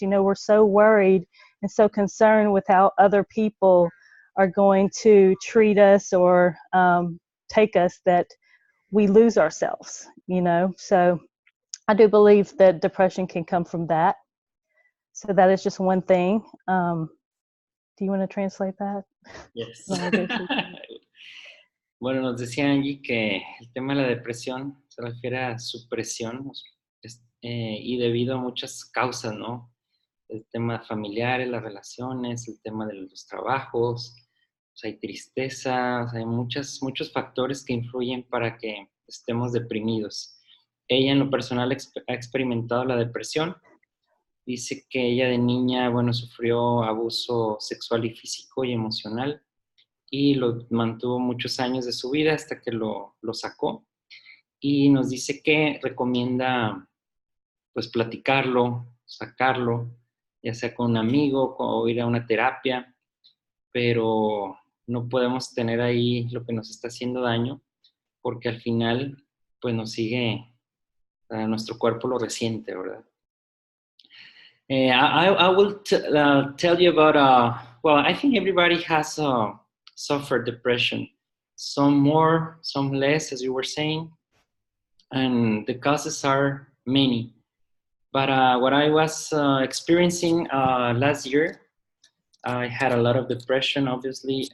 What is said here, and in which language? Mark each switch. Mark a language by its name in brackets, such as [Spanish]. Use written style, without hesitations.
[English] You know, we're so worried and so concerned with how other people are going to treat us or take us that we lose ourselves, you know. So I do believe that depression can come from that. So that is just one thing. Do you want to translate that? Yes. [Spanish] Bueno, nos decía Angie que el tema de la depresión se refiere a supresión y debido a muchas causas, ¿no? El tema familiar, las relaciones, el tema de los trabajos, pues hay tristeza, hay muchos factores que influyen para que estemos deprimidos. Ella en lo personal ha experimentado la depresión. Dice que ella de niña, bueno, sufrió abuso sexual y físico y emocional y lo mantuvo muchos años de su vida hasta que lo sacó. Y nos dice que recomienda, pues, platicarlo, sacarlo, ya sea con un amigo o ir a una terapia, pero no podemos tener ahí lo que nos está haciendo daño, porque al final, pues, nos sigue, nuestro cuerpo lo resiente, ¿verdad? [English] I will tell you about, well, I think everybody has suffered depression. Some more, some less, as you were saying. And the causes are many. But what I was experiencing last year, I had a lot of depression, obviously.